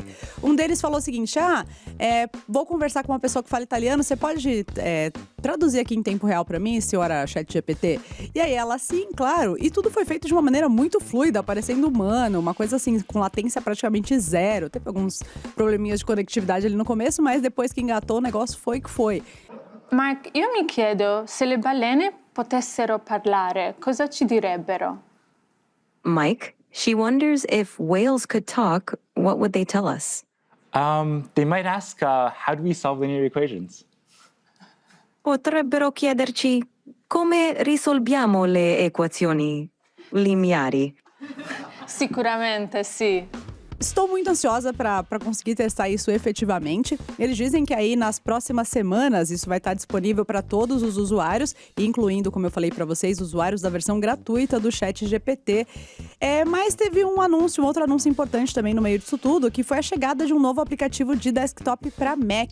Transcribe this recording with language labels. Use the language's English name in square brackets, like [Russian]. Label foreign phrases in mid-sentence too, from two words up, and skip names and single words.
[Portuguese] Um deles falou o seguinte: vou conversar com uma pessoa que fala italiano, você pode traduzir aqui em tempo real para mim, senhora ChatGPT? E aí ela, sim, claro. E tudo foi feito de uma maneira muito fluida, parecendo humano, uma coisa assim, com latência praticamente zero. Teve alguns probleminhas de conectividade ali no começo, mas depois que engatou o negócio foi que foi. [Italian] Mark, io mi chiedo, se le balene potessero parlare, cosa ci direbbero? [English] Mike, she wonders if whales could talk, what would they tell us? They might ask, how do we solve linear equations? [Italian] Potrebbero chiederci come risolviamo le equazioni lineari. Sicuramente sì. [Portuguese] Estou muito ansiosa para conseguir testar isso efetivamente. Eles dizem que aí nas próximas semanas isso vai estar disponível para todos os usuários, incluindo, como eu falei para vocês, usuários da versão gratuita do ChatGPT. Mas teve um outro anúncio importante também no meio disso tudo, que foi a chegada de um novo aplicativo de desktop para Mac.